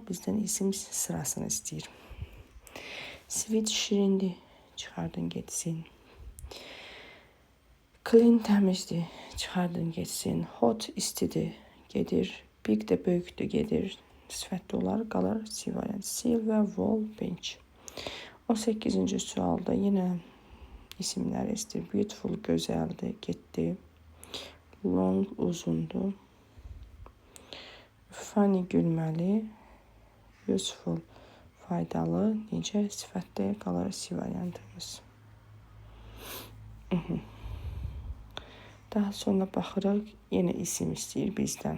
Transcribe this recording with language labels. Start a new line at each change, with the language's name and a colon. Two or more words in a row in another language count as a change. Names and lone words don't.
Azerbaijani: Bizdən isim sırasını istəyir. Sweet, şirindir. Çıxardın getsin. Clean, təmizdir. Çıxardın getsin. Hot istidir, gedir. Big də böyükdür, gedir. Sifətli olar, qalır C variantı.
English: Silver wall bench.
Azerbaijani: 18-ci sualda yenə isimlər istir. Beautiful gözəldir, getdi. Long uzundur. Funny gülməli. Useful faydalı. Necə sifətli qalır C variantımız. Daha sonra baxırıq, yenə isim istəyir bizdən.